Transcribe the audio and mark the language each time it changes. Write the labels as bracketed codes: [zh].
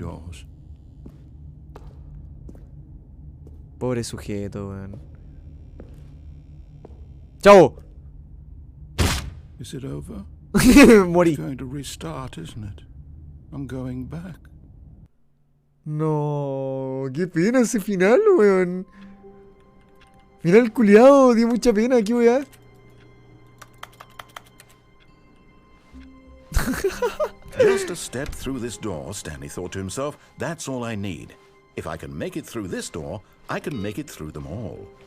[en] yours. [es] Pobre sujeto, weón. Chao. [en] Is it over? [es] Morí. [en] It's going to restart, isn't it? I'm going back. [es] No, qué pena ese final, weón. Final culiado, dio mucha pena, qué weá. [en] Just a step through this door, Stanley thought to himself. That's all I need. If I can make it through this door, I can make it through them all.